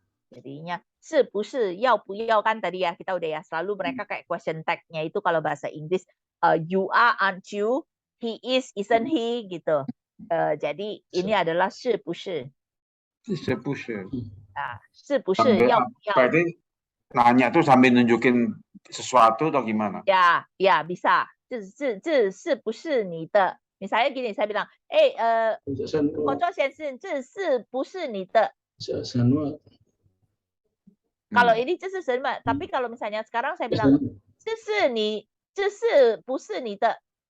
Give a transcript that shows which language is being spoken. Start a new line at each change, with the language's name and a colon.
Indonesian: Jadinya
Chinese: 是不是要不要
Indonesian: kan tadi ya kita udah ya selalu mereka kayak question tag-nya itu kalau bahasa Inggris
English: you are, aren't you, he is, isn't he
Indonesian: gitu. Jadi ini adalah
Chinese: 是不是? 是不是? 是不是要不要?
Indonesian: Berarti nanya tuh sambil nunjukin sesuatu atau gimana? Ya bisa.
Chinese: 这是不是你的?
Indonesian: Misalnya gini, saya bilang,
Chinese: 口罩先生，这是不是你的?
Indonesian: Kalau ini
Chinese: 这是什么?
Indonesian: Tapi kalau misalnya sekarang saya bilang,
Chinese: 这是不是你的?